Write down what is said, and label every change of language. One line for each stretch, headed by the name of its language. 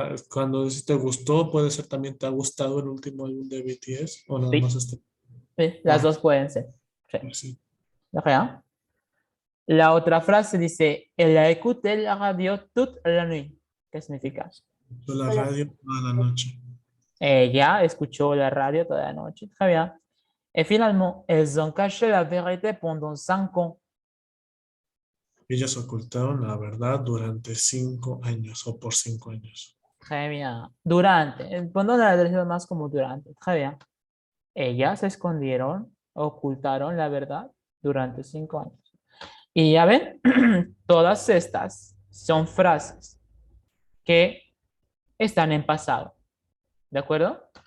Spanish: Cuando dices te gustó, puede ser también te ha gustado el último álbum de BTS o nada Sí. más este. Sí, las dos pueden ser. Sí. Sí.
French: De rien.
Spanish: La otra frase dice,
French: elle a écouté la radio toute la nuit.
Spanish: ¿Qué significa? La radio toda la noche. Ella escuchó la radio toda la noche.
French: Très bien. Et finalement, elles ont caché la vérité pendant 5 ans.
Spanish: Ellas ocultaron la verdad durante 5 años o por 5 años.
French: Très bien.
Spanish: Durante. Pendant la traducción más como durante.
French: Très bien.
Spanish: Ellas escondieron, ocultaron la verdad durante 5 años. Y ya ven, todas estas son frases que están en pasado. ¿De acuerdo?